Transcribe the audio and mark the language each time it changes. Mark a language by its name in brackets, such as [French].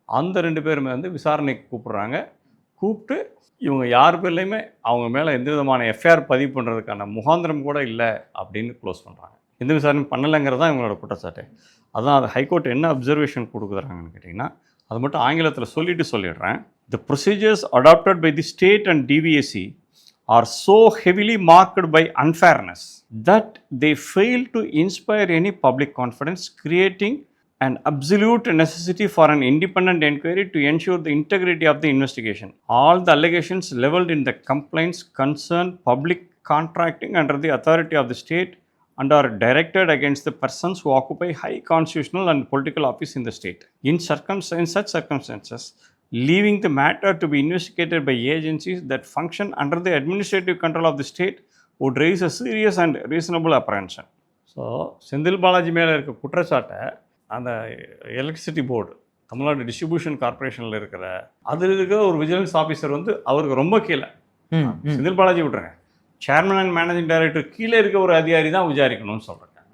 [Tamil] அந்த 2 பேருமே வந்து விசாரணைக்கு கூப்பிட்றாங்க. கூப்பிட்டு இவங்க யார் பேர்லையுமே அவங்க மேலே எந்த விதமான எஃப்ஐஆர் பதிவு பண்ணுறதுக்கான முகாந்திரம் கூட இல்லை அப்படின்னு க்ளோஸ் பண்ணுறாங்க. எந்த விசாரணையும் பண்ணலைங்கிறது தான் இவங்களோட குற்றச்சாட்டு. அதான் அது ஹைகோர்ட் என்ன அப்சர்வேஷன் கொடுக்குறாங்கன்னு கேட்டிங்கன்னா, அது மட்டும் ஆங்கிலத்தில் சொல்லிடுறேன். [English] The procedures adopted by the state and DVSC are so heavily marked by unfairness that they fail to inspire any public confidence, creating an absolute necessity for an independent inquiry to ensure the integrity of the investigation. All the allegations leveled in the complaints concern public contracting under the authority of the state and are directed against the persons who occupy high constitutional and political office in the state. In such circumstances, leaving the matter to be investigated by agencies that function under the administrative control of the state would raise a serious and reasonable apprehension. [Tamil] So Senthil Balaji மேலே இருக்க குற்றச்சாட்டை அந்த electricity board, Tamil Nadu distribution கார்பரேஷனில் அதில் இருக்கிற ஒரு vigilance officer வந்து அவருக்கு ரொம்ப கீழே, செந்தில் பாலாஜி விட்டுருங்க, சேர்மன் அண்ட் மேனேஜிங் டைரக்டர் கீழே இருக்க ஒரு அதிகாரி தான் விசாரிக்கணும்னு சொல்கிறாங்க.